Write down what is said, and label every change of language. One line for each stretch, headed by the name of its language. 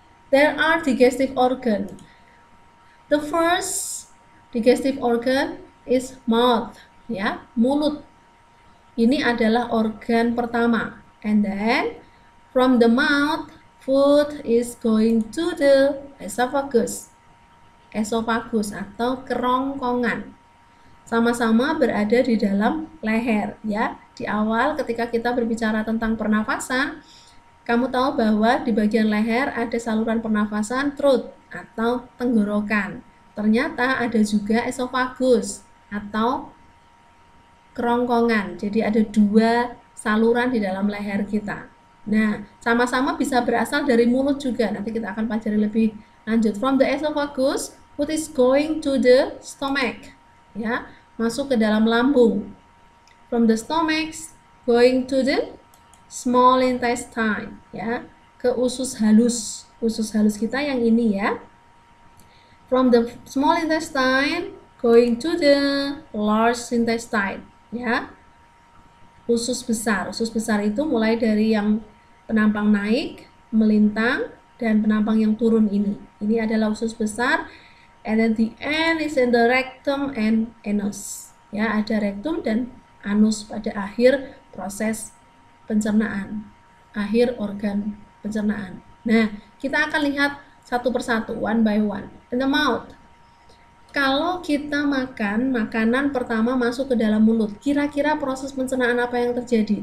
English: There are digestive organ. The first digestive organ is mouth, ya, mulut.
Indonesian: Ini adalah organ pertama.
English: And then from the mouth, food is going to the esophagus.
Indonesian: Esophagus atau kerongkongan. Sama-sama berada di dalam leher ya. Di awal ketika kita berbicara tentang pernafasan, kamu tahu bahwa di bagian leher ada saluran pernafasan throat atau tenggorokan. Ternyata ada juga esophagus atau kerongkongan. Jadi ada dua saluran di dalam leher kita. Nah, sama-sama bisa berasal dari mulut juga. Nanti kita akan pelajari lebih lanjut.
English: From the esophagus, food is going to the stomach.
Indonesian: Ya, masuk ke dalam lambung.
English: From the stomach, going to the small intestine.
Indonesian: Ya, ke usus halus. Usus halus kita yang ini ya.
English: From the small intestine, going to the large intestine.
Indonesian: Ya, usus besar. Usus besar itu mulai dari yang penampang naik, melintang, dan penampang yang turun ini. Ini adalah usus besar.
English: And then the end is in the rectum and anus.
Indonesian: Ya, ada rektum dan anus pada akhir proses pencernaan. Akhir organ pencernaan. Nah, kita akan lihat satu persatu,
English: one by one. In the mouth.
Indonesian: Kalau kita makan, makanan pertama masuk ke dalam mulut, kira-kira proses pencernaan apa yang terjadi?